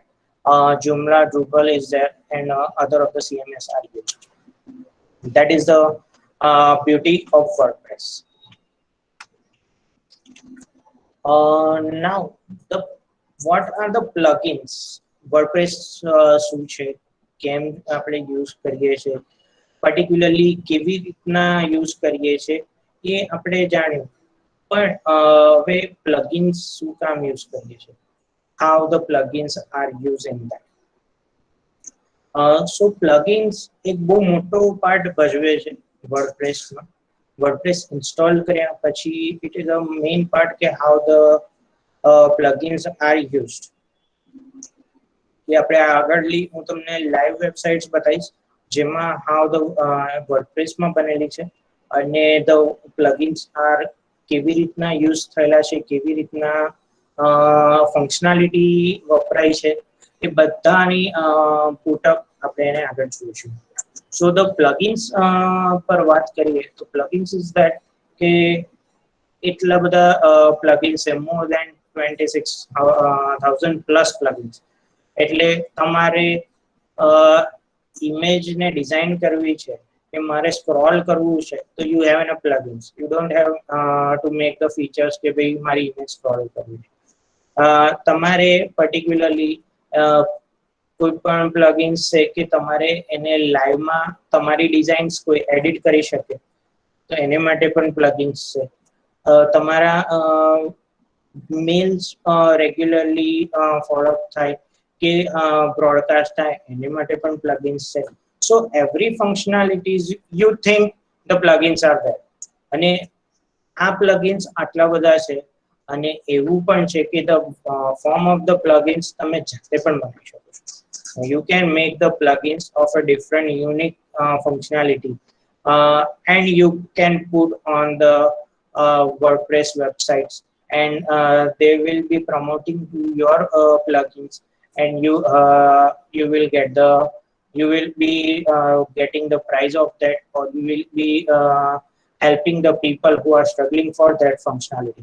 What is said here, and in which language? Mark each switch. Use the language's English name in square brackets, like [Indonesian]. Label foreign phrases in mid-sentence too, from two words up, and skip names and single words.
[English] Joomla, Drupal is there, and other of the CMS are used. That is the beauty of WordPress. Now, what are the plugins? [Gujarati] WordPress શું છે, કેમ આપણે યુઝ કરીએ છીએ, પર્ટિક્યુલરલી કેવી રીતના યુઝ કરીએ છીએ એ આપણે જાણ્યું. પણ હવે પ્લગઇન્સ શું કામ યુઝ કરીએ છીએ, [English] how the plugins are used in that. So plugins [Gujarati] એક બહુ મોટો પાર્ટ ભજવે છે વર્ડપ્રેસમાં. [English] WordPress install [Gujarati] કર્યા પછી [English] it is a main part કે how the plugins are used. [Gujarati] કે આપણે આગળની હું તમને લાઈવ વેબસાઇટ્સ બતાવીશ જેમાં [English] how the [Gujarati] WordPressમાં બનેલી છે અને [English] the plugins are [Gujarati] કેવી રીતના યુઝ થયેલા છે, કેવી રીતના ફંક્શનાલિટી વપરાય છે, એ બધાની પુટઅપ આપણે એને આગળ જોઈશું. [English] So the plugins [Gujarati] પર વાત કરીએ તો [English] plugins is that [Gujarati] કે એટલા બધા plugins છે, [English] more than 26,000 plus plugins. [Gujarati] એટલે તમારે ઇમેજને ડિઝાઇન કરવી છે કે મારે સ્ક્રોલ કરવું છે તો [English] you have a plugins. You don't have to make the features [Gujarati] કે ભાઈ મારી ઇમેજ સ્ક્રોલ કરવી છે. તમારે પર્ટિક્યુલરલી કોઈ પણ પ્લગઇન્સ છે કે તમારે એને લાઈવમાં તમારી ડિઝાઇન્સ કોઈ એડિટ કરી શકે તો એને માટે પણ પ્લગઇન્સ છે. તમારા મેલ્સ રેગ્યુલરલી ફોલોઅપ થાય કે બ્રોડકાસ્ટ થાય એને માટે પણ પ્લગઇન્સ છે. [English] So every functionalities you think the plugins are there. [Gujarati] અને આ પ્લગઇન્સ આટલા બધા છે અને એવું પણ છે કે [English] the form of the plugins [Gujarati] તમે જાતે પણ બનાવી શકો છો. [English] You can make the plugins of a different unique functionality, and you can put on the WordPress websites, and they will be promoting to your plugins, and you will get the you will be getting the price of that, or you will be helping the people who are struggling for that functionality.